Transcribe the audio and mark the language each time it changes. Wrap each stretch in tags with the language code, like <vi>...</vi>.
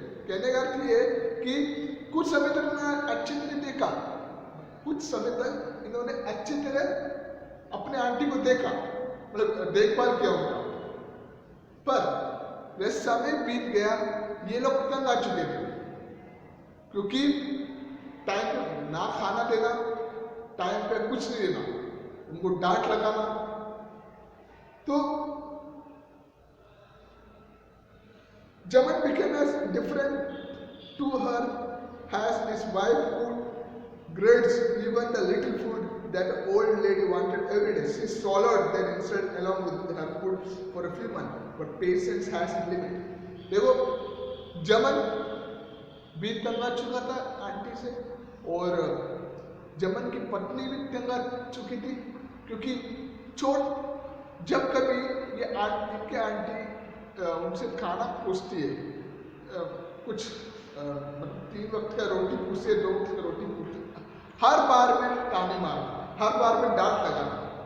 <hi>कहने का अर्थ ये कि कुछ समय तक उन्होंने अच्छी तरह देखा, कुछ समय तक इन्होंने अच्छी तरह अपने आंटी को देखा, मतलब देखभाल किया उनका, पर वह समय बीत गया, ये लोग तंग आ चुके थे क्योंकि टाइम पे ना खाना देना, टाइम पे कुछ नहीं देना, उनको डांट लगाना।</hi> <en>तो Jaman became as different to her as his wife would grudge even the little food that the old lady wanted every day. She swallowed that insult along with her food for a few months, but patience has a limit.</en> <hi>देखो, जमन भी तंग आ चुका था aunty से और जमन की पत्नी भी तंग आ चुकी थी, क्योंकि चोट जब कभी ये इनके आंटी उनसे खाना पूछती है, कुछ मतलब 3 वक्त का रोटी पूछती है, 2 वक्त का रोटी पूछती है, हर बार में ताने मारना, हर बार में डांट लगाना।</hi>